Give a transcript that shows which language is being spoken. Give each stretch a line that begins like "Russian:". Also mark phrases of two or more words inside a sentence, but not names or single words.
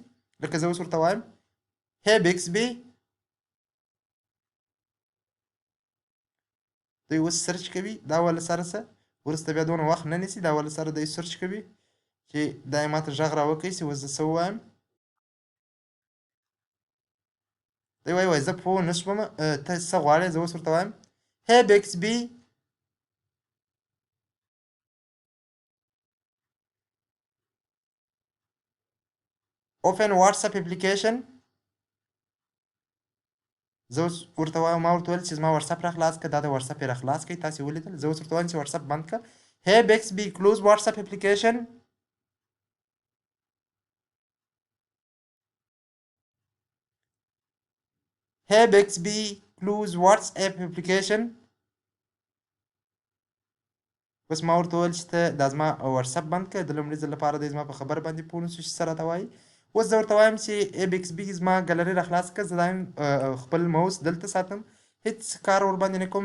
Pashto: لکه زه اوس ورته وایم هی بکسبي، دوی اوس سرچ کوي. دا ول سره څه وروسته بیا دونه وخت نه نیسي، دا ول سره دوی سرچ کوي چې دا یې ماته غږ راوکړي چې اوس زه څه ووایم. دوی وایي زه پوه نه شوم ته څه غواړې. زه اوس ورته وایم هی بکسبي،
English: open WhatsApp application.
Pashto: زه اوس ورته وایم، ما ورته ویل چې زما واتساپ راخلاص کړه، دا د واتساپ یې راخلاص کړئ. تاسې ولیدل. زه اوس ورته وایم چې واتساپ بند کړه.
English: Hey Bixby close WhatsApp application. Hey Bixby close WhatsApp application.
Pashto: اوس ما ورته وویل چې ته دا زما واتساپ بند کړه. د لومړي ځل لپاره دی زما په خبره باندې پوه نه شو چې څه راته وایي. اوس زه ورته وایم چې بکسبي زما ګالري راخلاص کړه. زه دا خپل موس دلته ساتم، هېڅ کار ورباندې نه کوم.